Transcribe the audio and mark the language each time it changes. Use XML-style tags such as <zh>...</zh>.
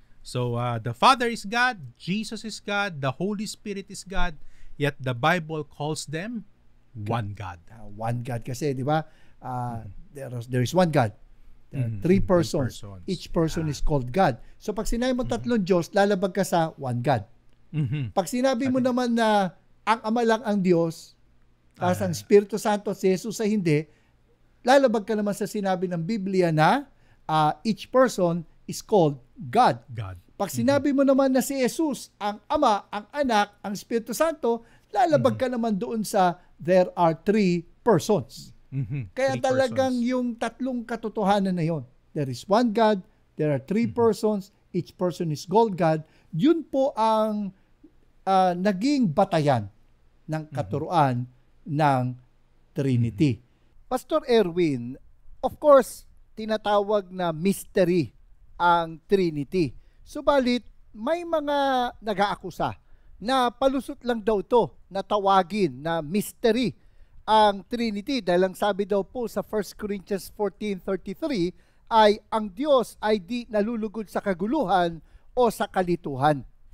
<en>So the Father is God, Jesus is God, the Holy Spirit is God, yet the Bible calls them one God. One God</en> <tl>kasi, di ba?</tl> <en>There is one God. There are three persons. Each person is called God.</en> <tl>So pag sinabi mo tatlong Diyos, lalabag ka sa one God. Pag sinabi mo naman na ang Ama lang ang Diyos, tapos ang Espiritu Santo si Jesus ay hindi, lalabag ka naman sa sinabi ng Biblia na</tl> <en>each person is called God.</en> <tl>Pag sinabi mo naman na si Jesus, ang Ama, ang Anak, ang Espiritu Santo, lalabag ka naman doon sa</tl> <en>there are three persons.</en> <tl>Kaya</tl> <en>Three</en> <tl>talagang</tl> <en>persons.</en> <tl>yung tatlong katotohanan na yon.</tl> <en>There is one God, there are three persons, each person is called God.</en> <tl>Yun po ang naging batayan ng katuruan ng Trinity. Pastor Erwin, of course, tinatawag na mystery ang Trinity. Subalit, may mga nag-aakusa na palusot lang daw to na tawagin na mystery ang Trinity dahil ang sabi daw po sa 1 Corinthians 14:33 ay ang Diyos ay di nalulugod sa kaguluhan o sa kalituhan.</tl>